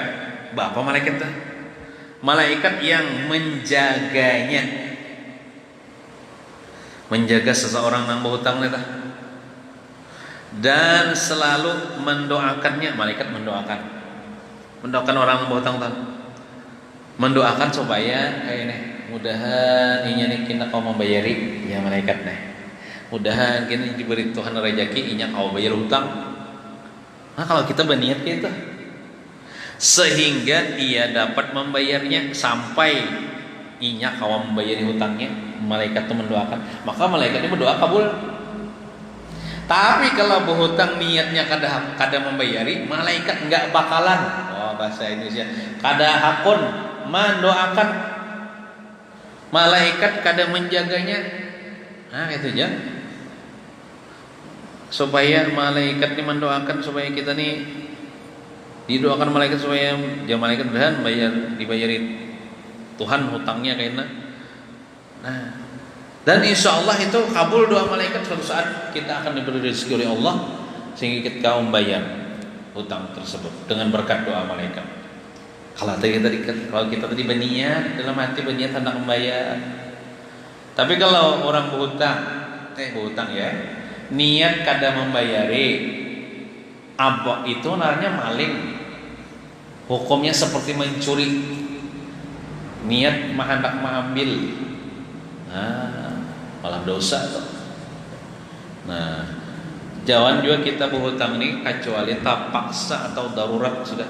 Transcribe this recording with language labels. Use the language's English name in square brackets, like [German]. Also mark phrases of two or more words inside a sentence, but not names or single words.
[Indonesian] Apa malaikat itu? Malaikat yang menjaganya, menjaga seseorang yang berhutang itu, dan selalu mendoakannya. Malaikat mendoakan orang yang berhutang, [Banjar] mendoakan supaya kayak nih, mudahan inya nih kita kau membayari ya malaikat nih, mudahan kita diberi Tuhan rezeki inya kau bayar hutang. [Indonesian] Nah kalau kita berniat gitu, sehingga ia dapat membayarnya sampai [Banjar] inya kau membayari [Indonesian] hutangnya, malaikat itu mendoakan, maka malaikatnya berdoa kabul. Tapi kalau berhutang niatnya kada membayari, malaikat enggak bakalan, bahasa Indonesia, [Banjar] kada hakun [Indonesian] mendoakan, malaikat kada menjaganya. Nah itu aja, supaya malaikat ini mendoakan supaya kita nih didoakan malaikat supaya dia malaikat dan dibayari Tuhan hutangnya kayaknya. Nah, dan [Arabic] إن شاء الله [Indonesian] itu kabul doa malaikat, suatu saat kita akan diberi rezeki oleh Allah sehingga kita membayar hutang tersebut dengan berkat doa malaikat. Kalau kita tadi berniat dalam hati, berniat hendak membayar. Tapi kalau orang berhutang ya, [Banjar] niat kada membayari, abok itu namanya maling. [Indonesian] Hukumnya seperti mencuri, niat hendak mengambil, malah dosa tuh. Nah, jangan juga kita berhutang nih kecuali tak paksa atau darurat sudah.